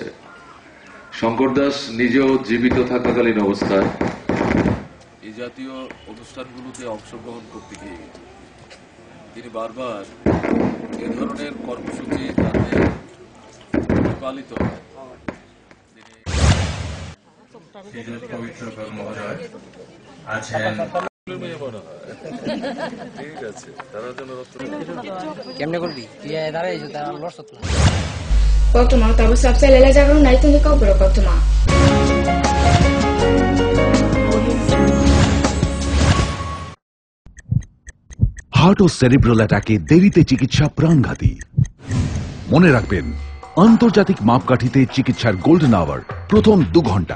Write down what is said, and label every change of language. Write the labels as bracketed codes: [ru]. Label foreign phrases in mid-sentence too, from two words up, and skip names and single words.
[bn] শঙ্কর দাস নিজেও জীবিত থাকাকালীন অবস্থায় এই জাতীয় অনুষ্ঠানগুলোতে অংশগ্রহণ করতে গিয়ে তিনি বারবার এ ধরনের কর্মসূচি তাদের পালিত হয়। পবিত্র মহোদয় আছেন। ঠিক আছে, তারা যেন কেমনে করবি তুই দাঁড়াইছো তার লড়ছ তো [trp] Kotuma tabu sabse lela jagaru nai tuni kau bro kotuma. [bn] হার্ট ও সেরিব্রাল অ্যাটাকে দেরিতে চিকিৎসা প্রাণঘাতী। মনে রাখবেন, আন্তর্জাতিক মাপকাঠিতে চিকিৎসার [en] golden hour [bn] প্রথম 2 ঘন্টা।